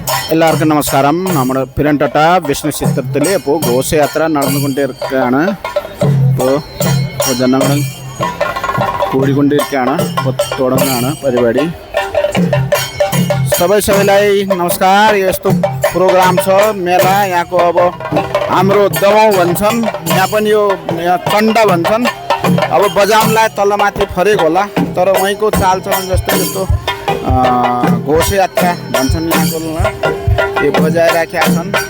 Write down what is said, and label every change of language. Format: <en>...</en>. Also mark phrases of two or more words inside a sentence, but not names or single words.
<ml>എല്ലാവർക്കും നമസ്കാരം. നമ്മുടെ പിരന്തട്ട വിഷ്ണു ക്ഷേത്രത്തിൽ ഇപ്പോൾ ഘോഷയാത്ര നടന്നുകൊണ്ടിരിക്കുകയാണ്. ഇപ്പോൾ ജനങ്ങൾ കൂടിക്കൊണ്ടിരിക്കുകയാണ്. ഇപ്പോൾ തുടങ്ങുകയാണ് പരിപാടി.</ml> <ne>सबैलाई नमस्कार. यस्तो प्रोग्राम छ मेला यहाँको. अब हाम्रो दमौ भन्छन्, यहाँ पनि यो चण्डा भन्छन्. अब बजाउनलाई तलमाथि फरेक होला, तर वहीँको चालचलन जस्तो जस्तो घोषयात्रा भन्छन् यहाँको यो बजाइराखेका छन्.</ne>